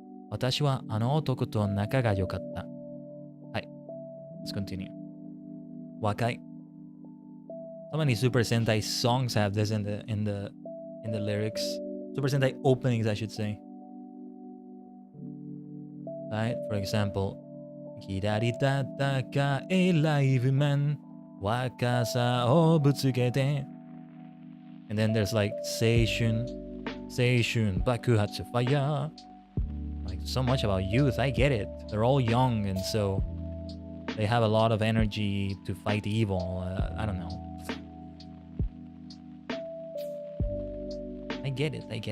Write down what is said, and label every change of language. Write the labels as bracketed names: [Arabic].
[Japanese] 私はあの男と仲が良かった。はい。 [English] Let's continue. [Japanese] 若い。 [English] So many Super Sentai songs have this in the lyrics. Super Sentai openings, I should say. Right? For example, [Japanese] 左戦いライブマン若さをぶつけて [English] And then there's like [Japanese] 青春爆発 [English] fire. Like so much about youth. I get it. They're all young and so they have a lot of energy to fight evil. I don't know. I get it.